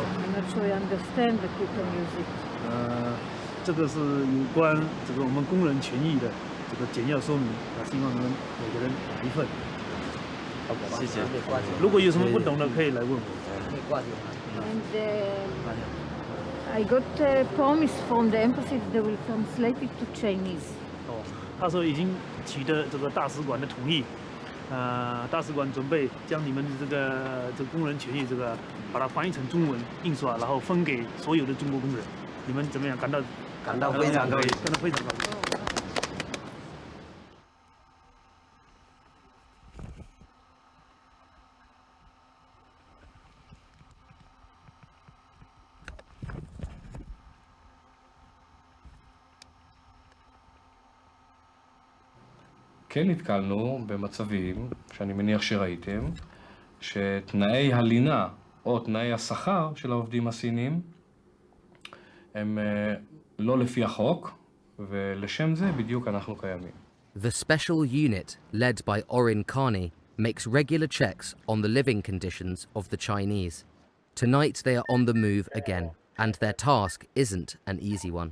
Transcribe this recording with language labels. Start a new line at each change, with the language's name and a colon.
English: I'm not sure you understand, but you can use it.
Chinese: 这个是有关这个我们工人权益的这个简要说明，希望你们每个人拿一份。谢谢。如果有什么不懂的，可以来问我。
English: And I got a promise from the embassy that they will translate it to Chinese.
Chinese: 他说已经取得这个大使馆的同意，大使馆准备将你们的这个工人权益把它翻译成中文印刷，然后分给所有的中国工人。你们怎么样？感到非常高兴，感到非常高兴。
Hebrew: כן נתקלנו במצבים, שאני מניח שראיתם, שתנאי הלינה או תנאי השכר של העובדים הסינים הם לא לפי החוק, ולשם זה בדיוק אנחנו קיימים.
English: The special unit led by Orin Karni makes regular checks on the living conditions of the Chinese. Tonight they are on the move again, and their task isn't an easy one.